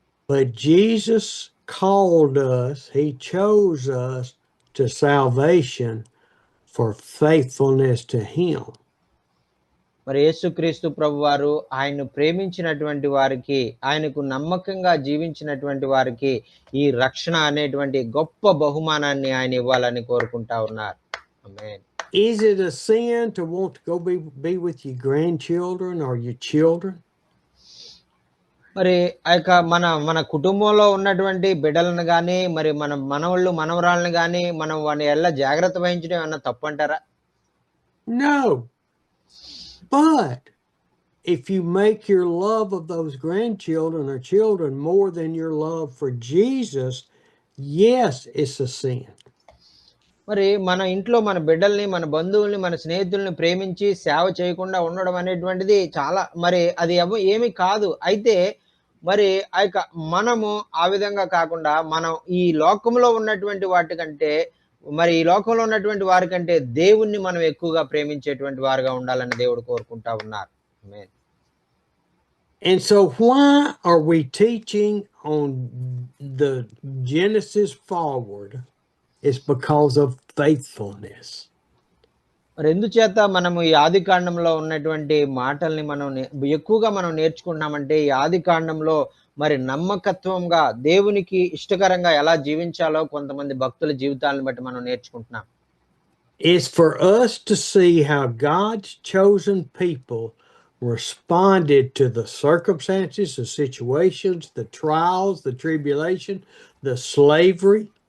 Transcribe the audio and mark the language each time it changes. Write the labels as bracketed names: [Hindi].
[English] But Jesus called us, he chose us to salvation for faithfulness to him. [Telugu] మరి యేసుక్రీస్తు ప్రభువారు ఆయన్ను ప్రేమించినటువంటి వారికి, ఆయనకు నమ్మకంగా జీవించినటువంటి వారికి ఈ రక్షణ అనేటువంటి గొప్ప బహుమానాన్ని ఆయన ఇవ్వాలని కోరుకుంటా ఉన్నారు. ఆమేన్. [English] Is it a sin to want to go be with your grandchildren or your children? [Telugu] మరి ఆ యొక్క మన కుటుంబంలో ఉన్నటువంటి బిడ్డలను గాని, మరి మన మనవళ్ళు మనవరాళ్ళని గాని మనం వాని ఎడల జాగ్రత్త వహించడం ఏమన్నా తప్పంటారా? [English] No. But if you make your love of those grandchildren or children more than your love for Jesus, yes, it's a sin. [Telugu] మరి మన ఇంట్లో మన బిడ్డల్ని, మన బంధువుల్ని, మన స్నేహితుల్ని ప్రేమించి సేవ చేయకుండా ఉండడం అనేటువంటిది చాలా మరి అది ఏమి కాదు. అయితే మరి ఆ యొక్క మనము ఆ విధంగా కాకుండా మనం ఈ లోకంలో ఉన్నటువంటి వాటికంటే మరి ఈ లోకంలో ఉన్నటువంటి వారికంటే దేవుణ్ణి మనం ఎక్కువగా ప్రేమించేటువంటి వారుగా ఉండాలని దేవుడు కోరుకుంటా ఉన్నారు. ఆమేన్. [English] And so why are we teaching on the Genesis forward? It's because of faithfulness. [Telugu] మరి ఎందుచేత మనము ఈ ఆదికాండంలో ఉన్నటువంటి మాటల్ని మనం ఎక్కువగా మనం నేర్చుకుంటున్నామంటే ఈ ఆదికాండంలో మరి నమ్మకత్వంగా దేవునికి ఇష్టకరంగా ఎలా జీవించాలో కొంతమంది భక్తుల జీవితాలను బట్టి మనం నేర్చుకుంటున్నాం. [English] It's for us to see how God's chosen people responded to the circumstances, the situations, the trials, the tribulation, the slavery.